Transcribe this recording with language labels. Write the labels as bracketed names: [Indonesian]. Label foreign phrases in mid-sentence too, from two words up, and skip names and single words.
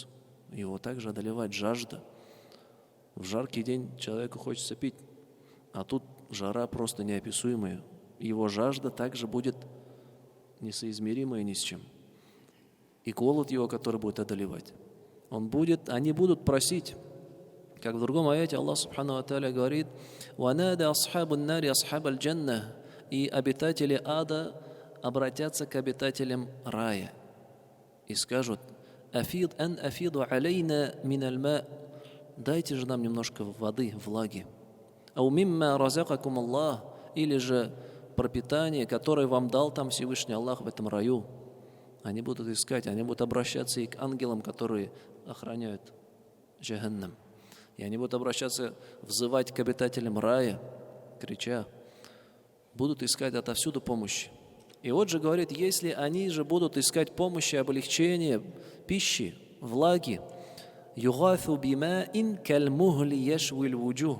[Russian] Его также одолевает жажда. В жаркий день человеку хочется пить, а тут жара просто неописуемая. Его жажда также будет несоизмеримая ни с чем. И голод его, который будет одолевать. Они будут просить, как в другом аяте Аллах [Arabic] سبحانه وتعالى [Russian] говорит: [Arabic] «ونادى أصحاب النار أصحاب الجنة». [Russian] И обитатели ада обратятся к обитателям рая и скажут: [Arabic] أفيضوا علينا من الماء. [Russian] Дайте же нам немножко воды, влаги. [Arabic] أو مما رزقكم الله. [Russian] Или же пропитание, которое вам дал там Всевышний Аллах в этом раю. Они будут искать, они будут обращаться и к ангелам, которые охраняют Джаханнам. И они будут обращаться, взывать к обитателям рая, крича. Будут искать отовсюду помощи. И вот же говорит, если они же будут искать помощи, облегчения, пищи, влаги, [Arabic] يغاثوا بماء كالمهل يشوي الوجوه.